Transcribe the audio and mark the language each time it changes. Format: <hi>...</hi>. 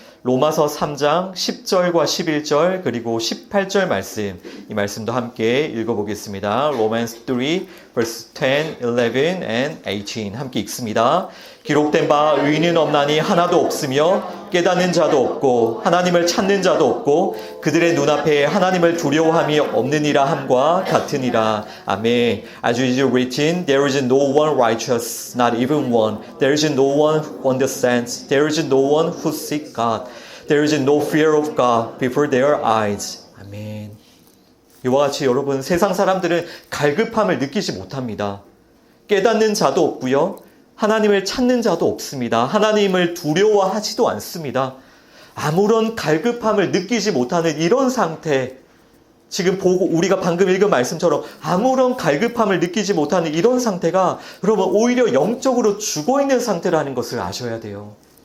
<ko>로마서 3장 10절과 11절 그리고 18절 말씀, 이 말씀도 함께 읽어보겠습니다.</ko> <en>Romans 3 verse 10, 11 and 18</en> <ko>함께 읽습니다. 기록된 바 의인은 없나니 하나도 없으며 깨닫는 자도 없고 하나님을 찾는 자도 없고 그들의 눈앞에 하나님을 두려워함이 없느니라 함과 같으니라. 아멘.</ko> <en>As it is written, there is no one righteous, not even one. There is no one who understands. There is no one who seeks God. There is no fear of God before their eyes.</en> <ko>아멘. 이와 같이 여러분, 세상 사람들은 갈급함을 느끼지 못합니다. 깨닫는 자도 없고요. 하나님을 찾는 자도 없습니다. 하나님을 두려워하지도 않습니다. 아무런 갈급함을 느끼지 못하는 이런 상태, 지금 보고 우리가 방금 읽은 말씀처럼 아무런 갈급함을 느끼지 못하는 이런 상태가 여러분 오히려 영적으로 죽어있는 상태라는 것을 아셔야 돼요.</ko>